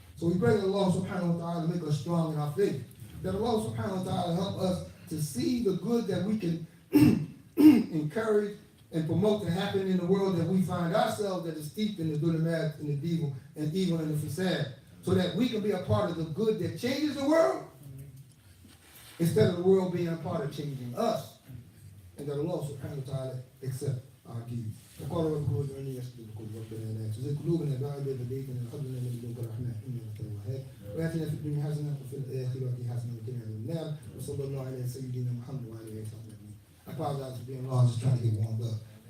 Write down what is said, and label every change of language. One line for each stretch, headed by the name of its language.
English: So we pray that Allah subhanahu wa ta'ala make us strong in our faith, that Allah subhanahu wa ta'ala help us to see the good that we can encourage and promote to happen in the world that we find ourselves that is steeped in the dhulumat and the evil and the fasad, so that we can be a part of the good that changes the world instead of the world being a part of changing us. And that Allah subhanahu wa ta'ala accept our deeds.
Arabic: وقال ربكم ادعوني يستجب لكم ربنا لا تزغ قلوبنا بعد إذ هديتنا وهب لنا من لدنك رحمة إنك أنت الوهاب وآتنا في الدنيا حسنة وفي الآخرة حسنة وقنا عذاب النار وصلى الله على سيدنا محمد وعلى آله وصحبه أجمعين.
English: I apologize for being long, just trying to get warmed up.